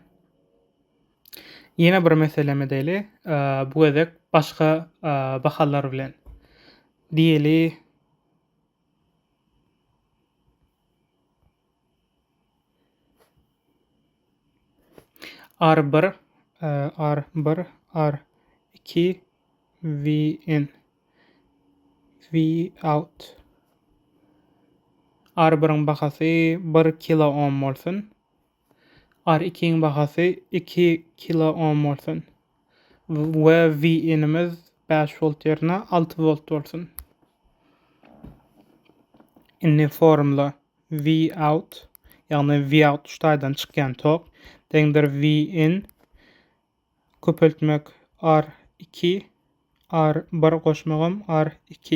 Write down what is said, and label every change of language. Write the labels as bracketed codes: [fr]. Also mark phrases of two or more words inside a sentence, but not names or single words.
[tk] Ýene bir meseleme deli, bu gezek başga bahalar bilen. Diýeli R1 R2 V in V out. R1'in bahasy 1 kilo ohm bolsun. R2'nin bahasy 2 kilo ohm bolsun. We V inimiz 5 volt ýerine 6 volt bolsun. Inni formula V out, ýagny V out ştaýdan çykýan tok deňdir V in köpeltmek R2 R1 goşmagam R2.